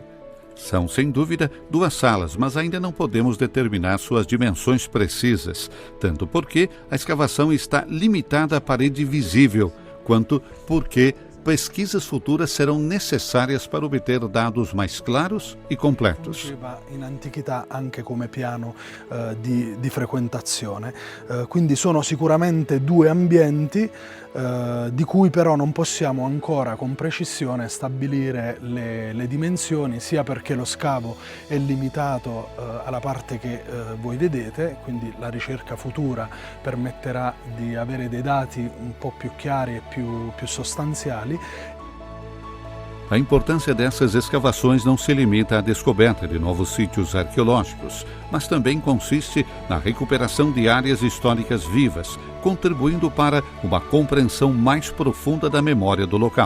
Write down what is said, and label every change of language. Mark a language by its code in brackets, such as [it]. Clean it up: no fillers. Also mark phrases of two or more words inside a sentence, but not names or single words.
[pt] São, sem dúvida, duas salas, mas ainda não podemos determinar suas dimensões precisas, tanto porque a escavação está limitada à parede visível, quanto porque pesquisas futuras serão necessárias para obter dados mais claros e completos. [it] In antichità anche come piano di frequentazione, quindi sono sicuramente due ambienti di cui però non possiamo ancora con precisione stabilire le dimensioni, sia perché lo scavo è limitato alla parte che voi vedete, quindi la ricerca futura permetterà di avere dei dati un po' più chiari e più sostanziali. [pt] A importância dessas escavações não se limita à descoberta de novos sítios arqueológicos, mas também consiste na recuperação de áreas históricas vivas, contribuindo para uma compreensão mais profunda da memória do local.